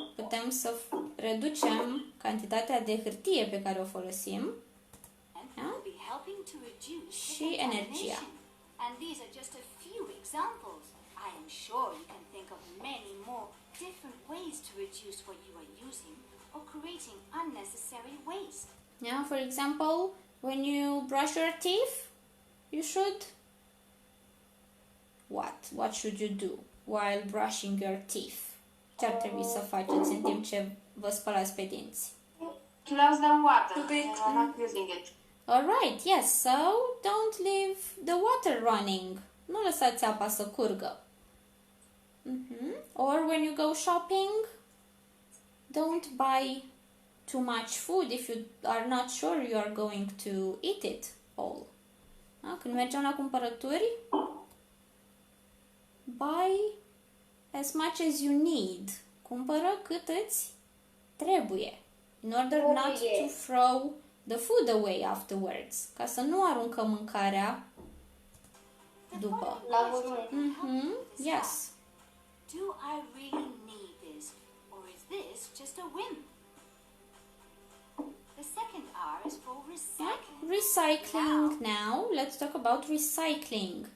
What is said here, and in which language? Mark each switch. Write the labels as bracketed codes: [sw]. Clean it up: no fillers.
[ro] Putem să reducem cantitatea de hârtie pe care o folosim. [en] will be helping to reduce the [ro] Și energia. [en] contamination. And these are just a few examples. I am sure you can think of many more different ways to reduce what you are using or creating unnecessary waste. Yeah, for example, when you brush your teeth, you should... What should you do while brushing your teeth? [ro] Ce ar trebui să faceți în timp ce vă spălați pe dinți? [en] Close the water. We're not using it. Alright, yes, so don't leave the water running. [ro] Nu lăsați apa să curgă. [en] Or when you go shopping, don't buy too much food if you are not sure you are going to eat it all. Da? [ro] Când mergem la cumpărături, [en] buy as much as you need. [ro] Cumpără cât îți trebuie. [en] In order not to throw the food away afterwards. [ro] Ca să nu aruncăm mâncarea după. La volume. [en] Yes. Do I really need this, or is this just a whim? The second R is for recycling. Recycling now. Let's talk about recycling.